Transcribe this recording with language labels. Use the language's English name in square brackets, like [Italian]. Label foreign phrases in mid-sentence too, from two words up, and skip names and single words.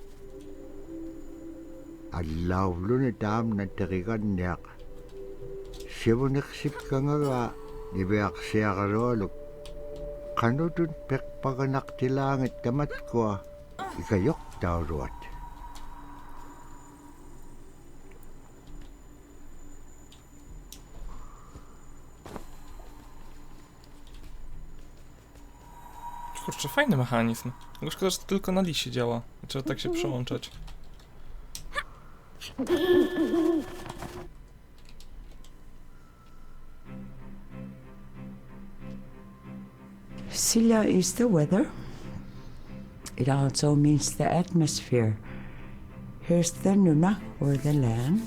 [Inuktitut] allauvluni taamna teriqanniaq sivuneqsipkangagaa niviaqsiaqarualup qanutut peqpaganaqtilaangat tamatkua ikajortauruat [Polish] Kurczę, fajny mechanizm. Tylko szkoda, że to tylko na liście działa. Trzeba tak się przełączać. [English] Sila is the weather. It also means the atmosphere. Here's the nuna, or the land.